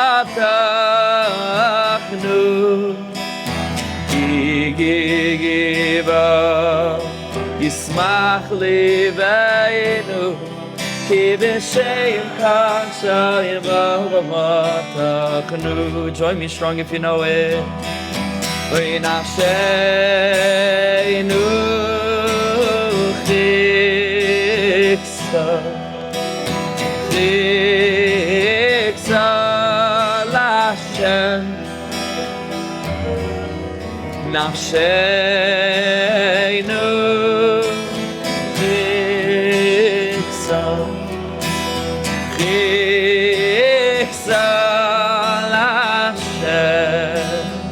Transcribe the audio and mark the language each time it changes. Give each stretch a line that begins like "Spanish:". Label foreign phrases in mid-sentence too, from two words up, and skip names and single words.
Hebrew: בטחנו גיגיבה ישמח לבנו כי בשם השם בטחנו.
English: Join me strong if you know it.
Hebrew: נפשנו חכתה להשם. נפשנו חכתה להשם.